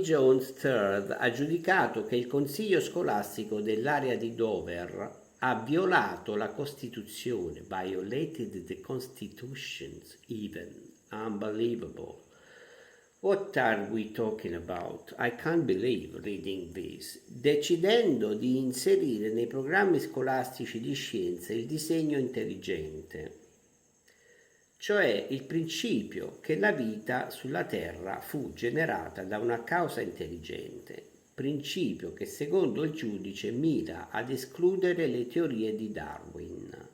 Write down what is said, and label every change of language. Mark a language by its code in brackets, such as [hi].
[it] Jones III ha giudicato che il Consiglio scolastico dell'area di Dover ha violato la Costituzione, [en] violated the constitutions even, unbelievable. What are we talking about? I can't believe reading this. [it] Decidendo di inserire nei programmi scolastici di scienze il disegno intelligente, cioè il principio che la vita sulla Terra fu generata da una causa intelligente, principio che secondo il giudice mira ad escludere le teorie di Darwin.